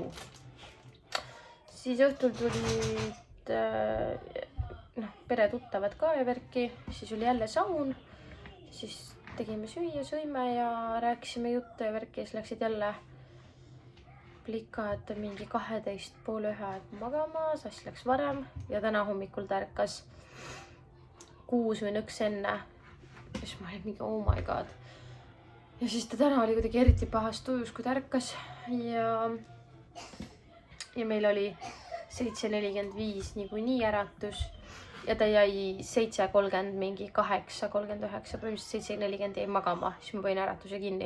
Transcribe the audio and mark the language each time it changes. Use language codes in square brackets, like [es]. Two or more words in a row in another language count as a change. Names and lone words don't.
[et] Siis õhtul tulid pere tuttavad ka ja värki, siis oli jälle saun, siis tegime süüa, sõime ja rääkisime juttu ja värki, siis läksid jälle plikad mingi 12:30 magama, Sass läks varem ja täna hommikul ta ärkas 6 või nõks enne. Ja siis ma olin mingi [en] oh my god. [et] Ja siis ta täna oli kuidagi eriti pahas tujus, kui ta ärkas ja meil oli 7:45 niikuinii äratus ja ta jäi 7:30 mingi 8:39, põhimõtteliselt 7:40 jäi magama, siis ma panin äratuse kinni.